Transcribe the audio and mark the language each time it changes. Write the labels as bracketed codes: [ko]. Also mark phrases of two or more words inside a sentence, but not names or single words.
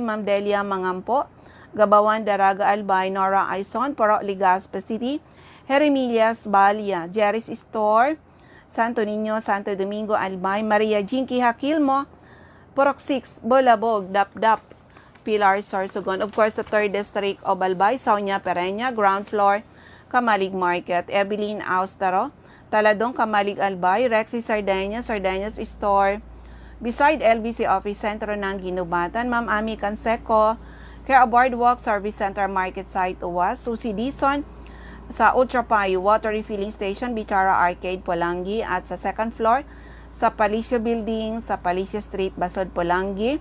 [bik] Ma'am Delia Mangampo, Gabawan, Daraga, Albay. Nora Aison, Puro, Legazpi City. Jeremilias Balia, Jerry's Store, Santo Niño, Santo Domingo, Albay, Maria Jinky Hakilmo, Purok 6, Bolabog, Dap-Dap, Pilar, Sorsogon. [en] Of course, the 3rd District of Albay, Saunya, Pereña, ground floor, Kamalig Market, Evelyn Austaro, Taladong, Kamalig Albay, Rexy Sardeñas, Sardeñas Store, beside LBC Office Center ng Ginubatan, Ma'am Ami Canseco, Care Boardwalk, Service Center, Market Site, Uwas, Susi Dison, sa Ultrapay Water Refilling Station, Bichara Arcade, Polangi, at sa 2nd floor, sa Palicio Building, sa Palicio Street, Basod, Polangi.